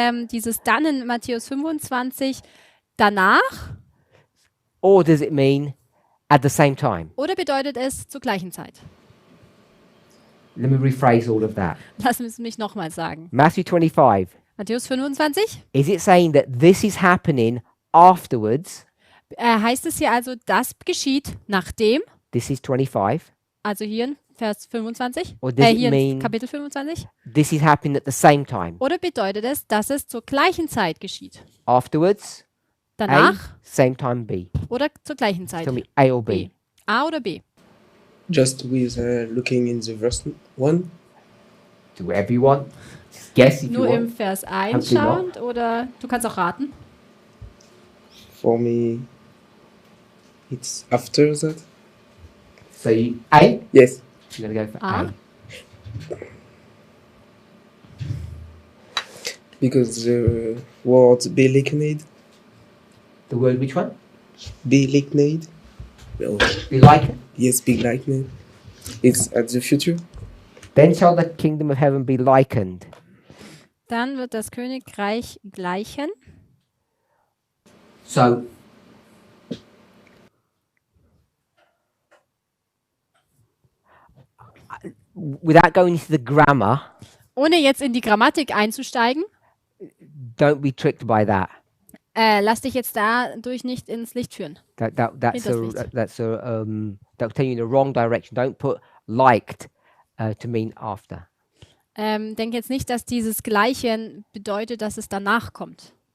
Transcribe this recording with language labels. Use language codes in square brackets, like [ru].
[de] dieses dann in Matthäus 25 danach [en] Or does it mean at the same time? [de] oder bedeutet es zur gleichen Zeit? [en] Let me rephrase all of that. [de] Lass es mich nochmal sagen. [en] Matthew 25. [de] Matthäus 25 [en] Is it saying that this is happening afterwards? [de] heißt es hier also, das geschieht nachdem, [en] This is 25. [de] also hier in Vers 25, [en] Or does it [de] hier in [en] mean [de] Kapitel 25, [en] this is happening at the same time? [de] oder bedeutet es, dass es zur gleichen Zeit geschieht? [en] Afterwards? [de] Danach [en] A, same time B. [de] oder zur gleichen Zeit? [en] Tell me A or B. [de] B. A oder B? [en] Just with looking in the verse 1. Do whatever you want. Just guess if you [de] Nur im [en] want. [de] Vers 1 Kannst du noch? schauend oder du kannst auch raten? [en] For me, it's after that. So you, A? Yes. You're going to go for A. A. Because the word be likened. The word which one? Be likened. Oh, Be like it. yes, be likened. It's at the future. Then shall the kingdom of heaven be likened. [de] Dann wird das Königreich gleichen. [en] So, without going into the grammar, [de] Ohne jetzt in die Grammatik einzusteigen, [en] don't be tricked by that. [de] lass dich jetzt dadurch nicht ins Licht führen. [en] That's [de] Hinters Licht. [en] that'll tell you in the wrong direction. Don't put liked to mean after. [de] Denk jetzt nicht, dass dieses Gleichen bedeutet, dass es danach kommt.